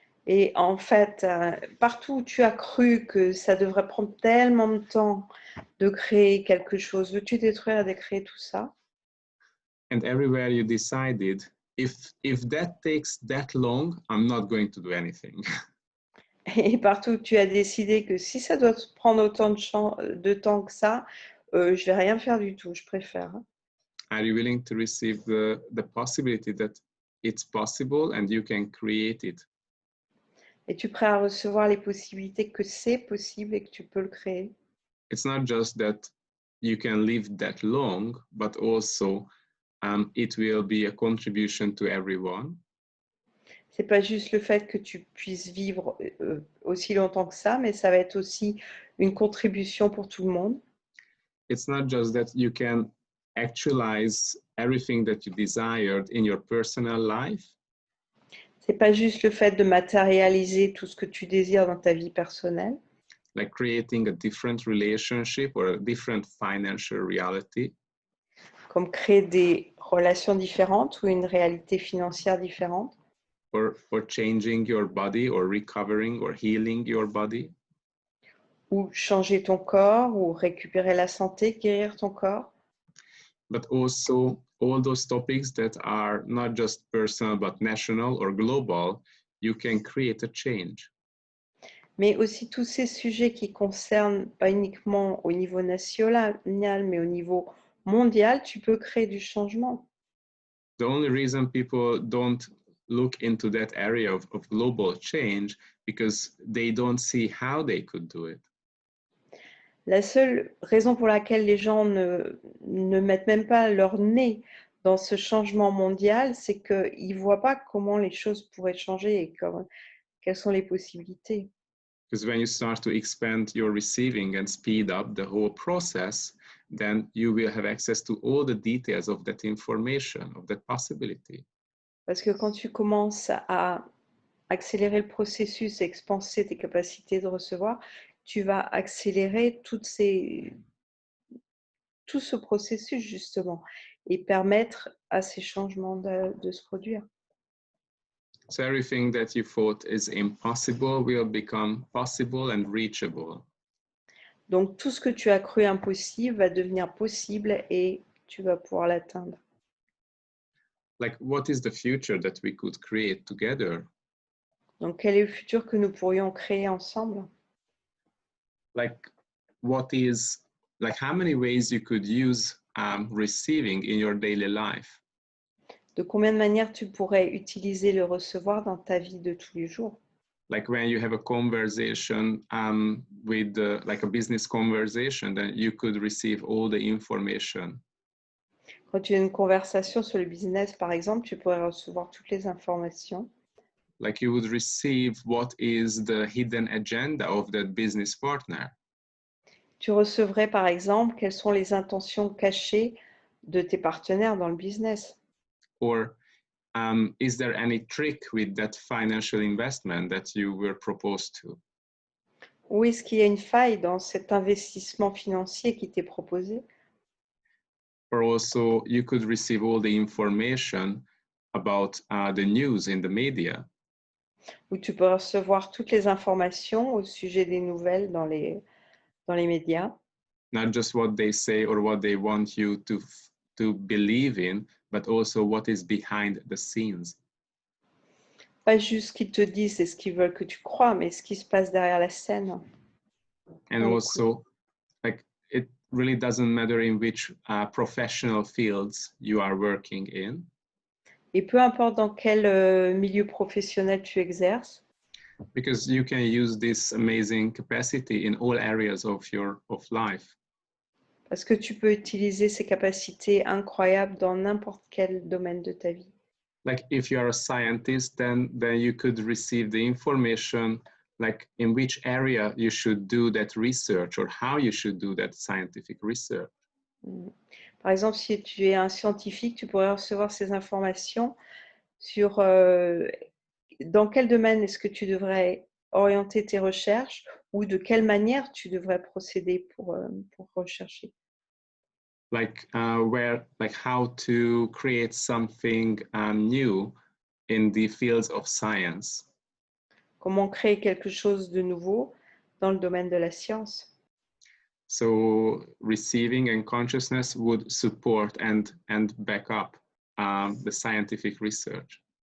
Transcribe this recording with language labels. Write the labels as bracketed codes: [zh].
[fr] Et en fait, partout où tu as cru que ça devrait prendre tellement de temps de créer quelque chose, veux-tu détruire et décréer tout ça? [en] And everywhere you decided, if that takes that long, I'm not going to do anything. [fr] Et partout où tu as décidé que si ça doit prendre autant de temps que ça, je vais rien faire du tout, je préfère. [en] Are you willing to receive the possibility that it's possible and you can create it? [fr] Es-tu prêt à recevoir les possibilités que c'est possible et que tu peux le créer? [en] It's not just that you can live that long, but also it will be a contribution to everyone. [fr] C'est pas juste le fait que tu puisses vivre aussi longtemps que ça, mais ça va être aussi une contribution pour tout le monde. [en] It's not just that you can actualize everything that you desired in your personal life, [fr] C'est pas juste le fait de matérialiser tout ce que tu désires dans ta vie personnelle, [en] like creating a different relationship or a different financial reality, [fr] comme créer des relations différentes ou une réalité financière différente, [en] or changing your body or recovering or healing your body, [fr] ou changer ton corps, ou récupérer la santé, guérir ton corps. [en] but also all those topics that are not just personal but national or global, you can create a change. [fr] Mais aussi tous ces sujets qui concernent pas uniquement au niveau national, mais au niveau mondial, tu peux créer du changement. [en] The only reason people don't look into that area of global change because they don't see how they could do it. [fr] La seule raison pour laquelle les gens ne mettent même pas leur nez dans ce changement mondial, c'est qu'ils ne voient pas comment les choses pourraient changer et quelles sont les possibilités. [en] Because when you start to expand your receiving and speed up the whole process, then you will have access to all the details of that information, of that possibility. [fr] Parce que quand tu commences à accélérer le processus et expanser tes capacités de recevoir, tu vas accélérer tout ce processus justement et permettre à ces changements de se produire. [en] So everything that you thought is impossible will become possible and reachable. [fr] Donc tout ce que tu as cru impossible va devenir possible et tu vas pouvoir l'atteindre. [en] Like, what is the future that we could create together? [fr] Donc quel est le futur que nous pourrions créer ensemble? [en] Like, what is, like, how many ways you could use receiving in your daily life? [fr] De combien de manières tu pourrais utiliser le recevoir dans ta vie de tous les jours? [en] Like when you have a conversation with like a business conversation, then you could receive all the information. [fr] Quand tu as une conversation sur le business, par exemple, tu pourrais recevoir toutes les informations. [en] Like you would receive what is the hidden agenda of that business partner. [fr] Tu recevrais, par exemple, quelles sont les intentions cachées de tes partenaires dans le business. [en] Or is there any trick with that financial investment that you were proposed to? [fr] Où est-ce qu'il y a une faille dans cet investissement financier qui t'est proposé? [en] Or also, you could receive all the information about the news in the media. [fr] Où tu peux recevoir toutes les informations au sujet des nouvelles dans les médias. [en] Not just what they say or what they want you to believe in, but also what is behind the scenes. [fr] Pas juste ce qu'ils te disent et ce qu'ils veulent que tu crois, mais ce qui se passe derrière la scène. [en] And also, like, it really doesn't matter in which professional fields you are working in. [fr] Et peu importe dans quel milieu professionnel tu exerces, [en] Because you can use this amazing capacity in all areas of life. [fr] parce que tu peux utiliser ces capacités incroyables dans n'importe quel domaine de ta vie. [en] Like if you are a scientist, then you could receive the information like in which area you should do that research or how you should do that scientific research. [fr] Par exemple, si tu es un scientifique, tu pourrais recevoir ces informations sur dans quel domaine est-ce que tu devrais orienter tes recherches ou de quelle manière tu devrais procéder pour rechercher. [en] Like how to create something new in the fields of science. [fr] Comment créer quelque chose de nouveau dans le domaine de la science. [en] So receiving and consciousness would support and back up the scientific research.